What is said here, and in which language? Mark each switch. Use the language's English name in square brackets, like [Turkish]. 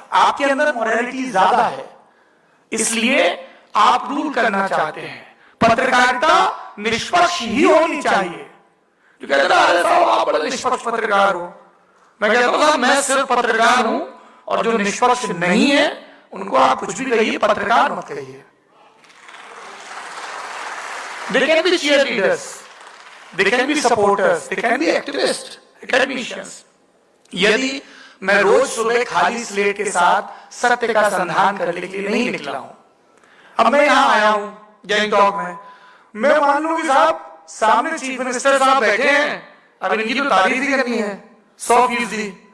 [Hindi] आपके अंदर मॉरलिटी ज्यादा है, इसलिए आप रूल करना चाहते हैं। पत्रकारिता निष्पक्ष ही होनी चाहिए। जो कहते हैं अरे साहब आप बड़े निष्पक्ष पत्रकार हो, मैं कहता हूं साहब मैं सिर्फ पत्रकार हूं, और जो निष्पक्ष नहीं है उनको आप कुछ भी कहिए, पत्रकार मत कहिए। [English] They can be cheerleaders, they can be supporters, they can be activists, academicians। [Hindi] यदि मैं रोज सुबह खाली स्लेट के साथ सत्य का संधान करने के लिए नहीं निकला हूं, अब मैं यहां आया हूं गैंगटॉक में, मैं मान लूं कि साहब सामने चीफ मिनिस्टर साहब बैठे हैं, अब इनकी तो तारीफ ही करनी है 100%।